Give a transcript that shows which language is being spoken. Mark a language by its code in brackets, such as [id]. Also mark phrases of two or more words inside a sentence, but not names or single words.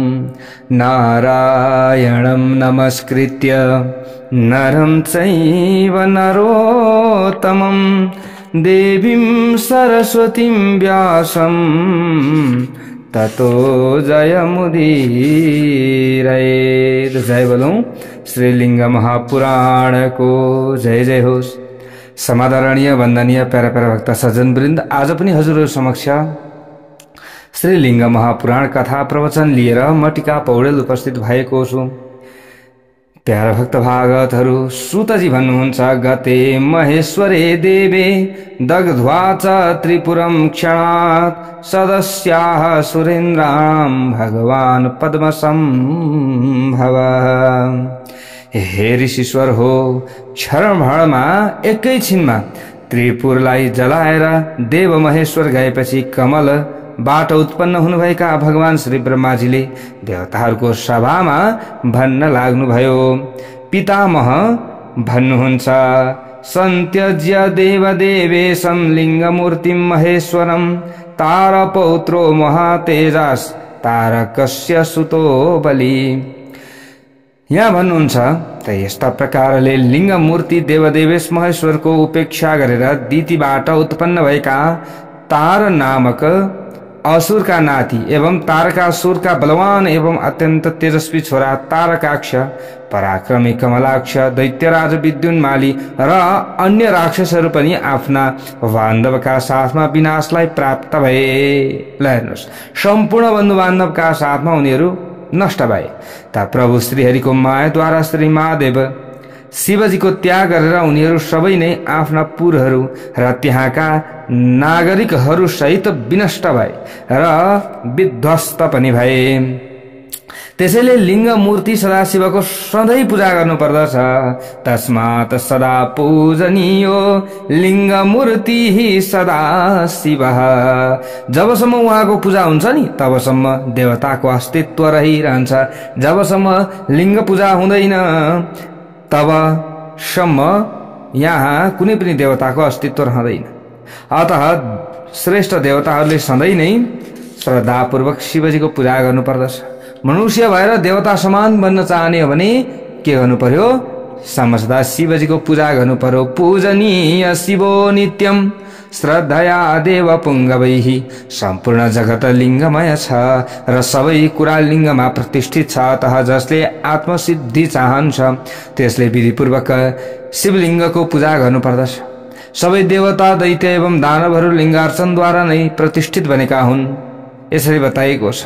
[sa] नारायणं नमस्कृत्य नरं चैव नरोत्तमं देवीं सरस्वतीं व्यासं ततो जयमुदीरयेत्। [ne] जय बोलो श्रीलिंग महापुराण को जय जय होस्। समादरणीय वन्दनीय प्यारा प्यारा भक्त सज्जन वृन्द, आज पनि हजुरहरु समक्ष श्रीलिंग महापुराण कथा प्रवचन लिएर म टीका पौडेल उपस्थित भएको छु। प्यारा भक्त भागवतहरु, सूतजी भन्नुहुन्छ, [sa] गते महेश्वरे देवे दग्ध्वा च त्रिपुरं क्षणात् सदस्याः सुरेन्द्रां भगवान् पद्मसंभव। [ne] हे ऋषीश्वर हो, क्षणभरमा एकैछिनमा त्रिपुरलाई जलाएर देव महेश्वर गएपछि कमल बाट उत्पन्न हुनुभएका भगवान श्री ब्रह्माजीले देवताहरूको सभामा भन्न लाग्नुभयो। पितामह भन्नुहुन्छ, [sa] सन्त्यज्य देवदेवेशं लिङ्गमूर्तिं महेश्वरं तारपौत्रो महातेजास् तारकस्य सुतो बलि। [ne] यहाँ भन्नुहुन्छ त यस्ता प्रकारले लिङ्गमूर्ति देवदेवेश महेश्वरको उपेक्षा गरेर दितिबाट उत्पन्न भएका तार नामक असुर का नाति एवं तारकासुर का बलवान एवं अत्यंत तेजस्वी छोरा तारकाक्ष, पराक्रमी कमलाक्ष, दैत्यराज विद्युन्माली र अन्य राक्षसहरू पनि आफ्ना बान्धवका साथमा विनाशलाई प्राप्त भए। ल हेर्नुहोस्, सम्पूर्ण बन्धु बान्धवका साथमा उनीहरू नष्ट भए। त प्रभु श्रीहरिको मायाद्वारा श्री महादेव शिवजीको त्याग गरेर उनीहरू सबै नै आफ्ना पुरहरू र त्यहाँका नागरिकहरू सहित विनष्ट भए र विध्वस्त पनि भए। त्यसैले लिङ्ग मूर्ति सदाशिवको सधैँ पूजा गर्नु पर्दछ। [sa] तस्मात् सदा पूजनीयो लिङ्ग मूर्ति सदा शिव। [ne] जबसम्म उहाँको पूजा हुन्छ नि तबसम्म देवताको अस्तित्व रहिरहन्छ। जबसम्म लिङ्ग पूजा हुँदैन तबसम्म यहाँ कुनै पनि देवताको अस्तित्व रहँदैन। अतः श्रेष्ठ देवताहरूले सधैँ नै श्रद्धापूर्वक शिवजीको पूजा गर्नुपर्दछ। मनुष्य भएर देवता समान बन्न चाहने हो भने के गर्नु पर्यो? समझदा शिवजीको पूजा गर्नु पर्यो। [sa] पूजनीय शिवो नित्यम श्रद्धया देव पुङ्गवैः। [ne] सम्पूर्ण जगत लिङ्गमय छ र सबै कुरा लिङ्गमा प्रतिष्ठित छ। अतः जसले आत्मसिद्धि चाहन्छ त्यसले विधिपूर्वक शिवलिङ्गको पूजा गर्नुपर्दछ। सबै देवता दैत्य एवं दानवहरू लिङ्गार्चनद्वारा नै प्रतिष्ठित बनेका हुन्। यसरी बताइएको छ।